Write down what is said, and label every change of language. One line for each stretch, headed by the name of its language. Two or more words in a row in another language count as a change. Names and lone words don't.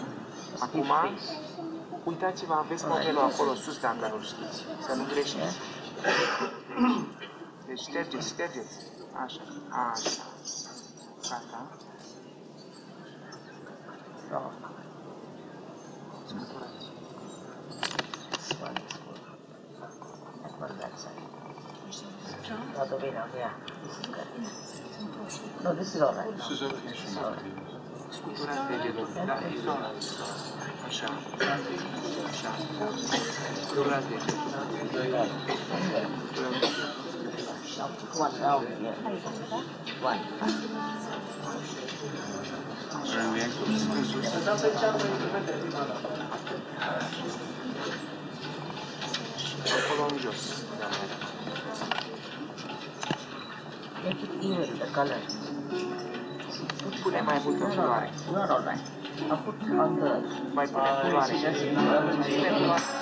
Romanian: Acum, uitați-vă, aveți modelul acolo sus dacă nu știți. Să nu greșiți. Deci ștergeți. Așa. Gata. Scuturați.
English: No, this is all right.
Romanian: Scuturați degetul. Da, e
English: all right.
Romanian: Așa. Scuturați degetul.
English: One down here. One.
Romanian: Acolo în jos.
English: Make it even, the color.
Romanian: Pune mai multă culoare.
English: You are all right. I'll put on the...
Romanian: Mai pune culoare. Pune culoare.